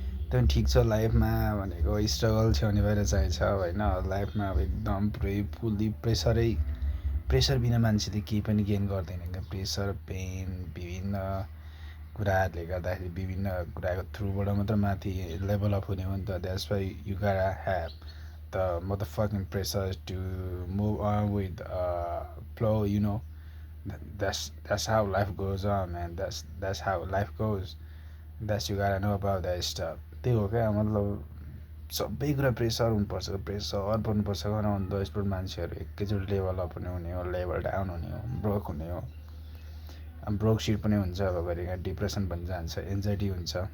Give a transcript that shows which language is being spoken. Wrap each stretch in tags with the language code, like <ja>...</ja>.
<ne>त्यो पनि ठिक छ लाइफमा भनेको स्ट्रगल छ्याउने भएर चाहिन्छ होइन लाइफमा अब एकदम पुरै फुल्ली प्रेसर बिना मान्छेले केही पनि गेन गर्दैन क्या प्रेसर पेन विभिन्न कुराहरूले गर्दाखेरि विभिन्न कुराको थ्रुबाट मात्र माथि लेभल अप हुने हो नि त</ne> <en>That's why you gotta have the motherfucking pressure to move on with flow, that's how life goes on, man. That's how life goes. That's you gotta know about that stuff.</en> <ne>त्यही हो क्या मतलब सबै कुरा प्रेसर हुनुपर्छ प्रेसर पर्नुपर्छ on the spot मान्छेहरू एकैचोटि लेभल अप हुने हो लेभल डाउन हुने हो ब्रोक हुने हो ब्रोक सिट पनि हुन्छ अब घरि डिप्रेसन पनि जान्छ एन्जाइटी हुन्छ</ne>